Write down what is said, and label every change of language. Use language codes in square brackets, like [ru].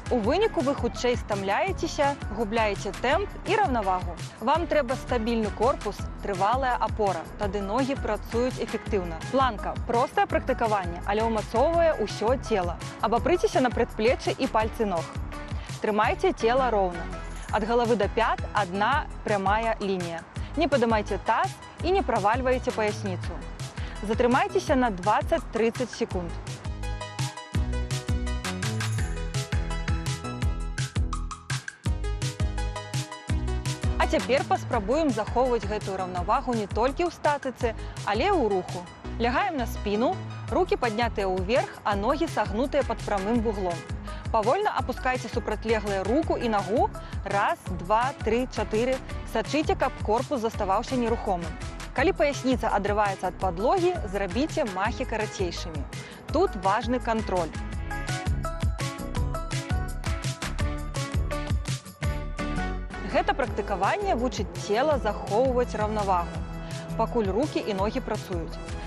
[be] У выніку вы хутчэй стамляецеся, губляеце тэмп і раўнавагу. Вам трэба стабільны корпус, трывалая апора. Тады ногі працуюць эфектыўна. Планка – простае практыкаванне, але ўмацоўвае ўсё цела. [ru] Абапрыцеся на предплечье и пальцы ног. Трымайте тело ровно. От головы до пят одна прямая линия. Не поднимайте таз и не проваливайте поясницу. [be] Затрымайтесь на 20-30 секунд. [ru] А теперь [be] паспрабуем захоўваць гэтую раўнавагу не толькі ў статыцы, але ў руху. [ru] Лягаем на спину, руки поднятые вверх, а ноги согнутые под прямым вуглом. Повольно опускайте супрацьлеглую руку и ногу. Раз, два, три, четыре. [be] Сачыце, каб корпус заставаўся нерухомым. Калі паясніца адрываецца ад падлогі, зрабіце махі карацейшымі. Тут важны кантроль. Гэта практыкаванне вучыць цела захоўваць раўнавагу, пакуль рукі і ногі працуюць.